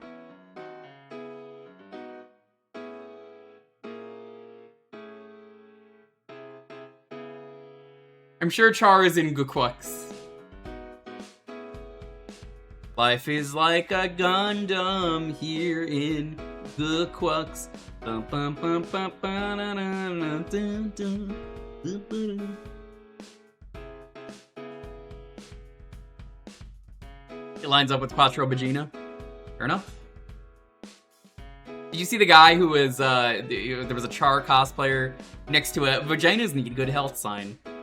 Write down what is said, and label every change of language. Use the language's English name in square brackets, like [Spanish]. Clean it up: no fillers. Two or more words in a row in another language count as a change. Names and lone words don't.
[English] I'm sure Char is in Gwooks. Life is like a Gundam here in Gwooks. Bum, bum, bum, bum, ba, na, na, na, dun, dun, dun, dun. It lines up with Quattro Vagina. Fair enough. Did you see the guy who was, there was a Char cosplayer next to a vaginas need good health sign?